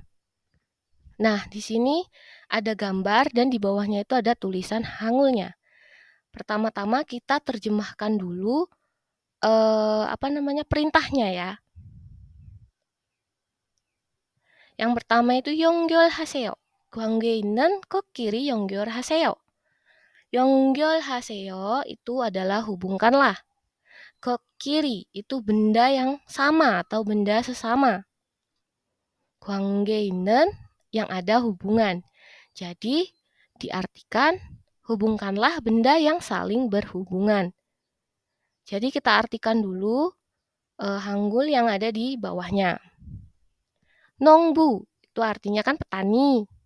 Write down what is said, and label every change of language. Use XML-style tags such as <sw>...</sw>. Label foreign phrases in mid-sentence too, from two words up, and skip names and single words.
<id>Nah, di sini ada gambar dan di bawahnya itu ada tulisan hangulnya. Pertama-tama kita terjemahkan dulu perintahnya ya. Yang pertama itu 연결하세요.</id> <ko>관계 있는 코끼리 연결하세요.</ko> <id>연결하세요 itu adalah hubungkanlah. Kokiri itu benda yang sama atau benda sesama.</id> <ko>관계 있는</ko> <id>yang ada hubungan. Jadi diartikan hubungkanlah benda yang saling berhubungan. Jadi kita artikan dulu hanggul yang ada di bawahnya. Nongbu itu artinya kan petani.</id>